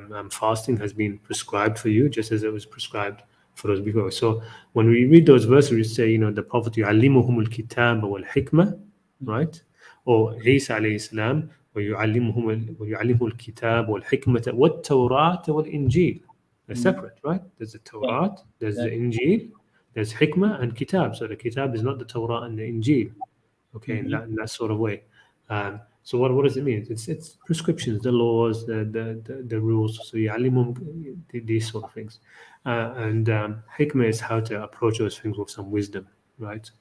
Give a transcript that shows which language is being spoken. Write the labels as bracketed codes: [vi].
[en] Fasting has been prescribed for you just as it was prescribed for us before. So when we read those verses, we say, the Prophet [ar] يعلمهم الكتاب والحكمة, [en] right? [ar] Or Isa alayhi salam, ويعلمه الكتاب والحكمة والتوراة والإنجيل. [en] They're separate, right? There's the Yeah. Torah, there's the That, Injil, there's Hikmah and Kitab. So the Kitab is not the Torah and the Injil, okay, in that sort of way. So what does it mean? It's prescriptions, the laws, the rules. So يعلمهم these sort of things, and Hikmah is how to approach those things with some wisdom, right?